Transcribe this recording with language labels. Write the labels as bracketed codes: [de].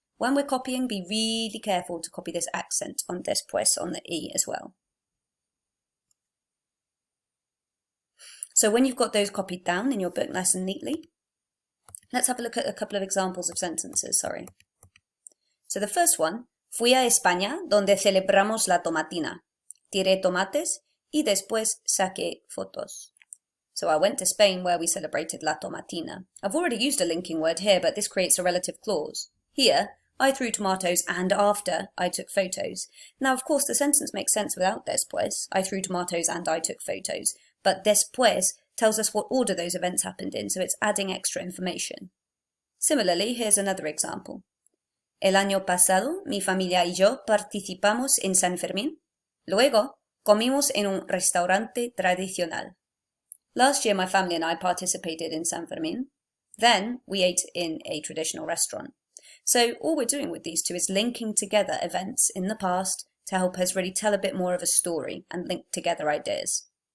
[en] When we're copying, be really careful to copy this accent on después on the E as well. So when you've got those copied down in your book nice and neatly, let's have a look at a couple of examples of sentences, So the first one, [es] fui a España donde celebramos la tomatina. Tiré tomates y después saqué fotos. [en] So I went to Spain where we celebrated la tomatina. I've already used a linking word here, but this creates a relative clause. Here, I threw tomatoes and after I took photos. Now, of course, the sentence makes sense without después. I threw tomatoes and I took photos. But después tells us what order those events happened in, so it's adding extra information. Similarly, here's another example. [es] El año pasado, mi familia y yo participamos en San Fermín. Luego, comimos en un restaurante tradicional. [en] Last year, my family and I participated in San Fermín. Then, we ate in a traditional restaurant. So all we're doing with these 2 is linking together events in the past to help us really tell a bit more of a story and link together ideas.